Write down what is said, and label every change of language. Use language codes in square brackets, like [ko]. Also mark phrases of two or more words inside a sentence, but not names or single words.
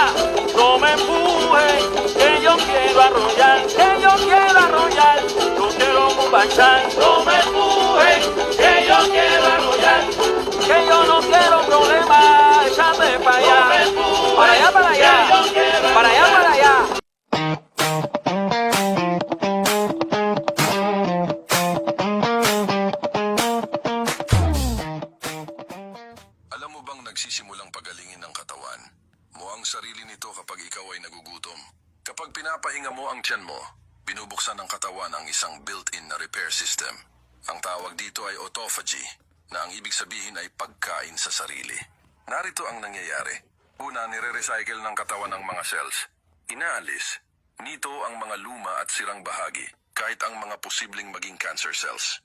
[es] No me empujen, que yo quiero arrollar, que yo quiero arrollar, yo quiero mumbachar. No me empujen, que yo quiero arrollar, que yo no quiero problemas, échate para allá, para allá, para allá, para allá, para allá. [tl] Alam mo bang nagsisimulang pagalingin ng katawan mo ang sarili nito kapag ikaw ay nagugutom? Kapag pinapahinga mo ang tiyan mo, binubuksan ng katawan ang isang built-in na [en] repair system. [tl] Ang tawag dito ay autophagy, na ang ibig sabihin ay pagkain sa sarili. Narito ang nangyayari. Una, nire-recycle ng katawan ang mga cells. Inaalis nito ang mga luma at sirang bahagi, kahit ang mga posibleng maging [en] cancer cells.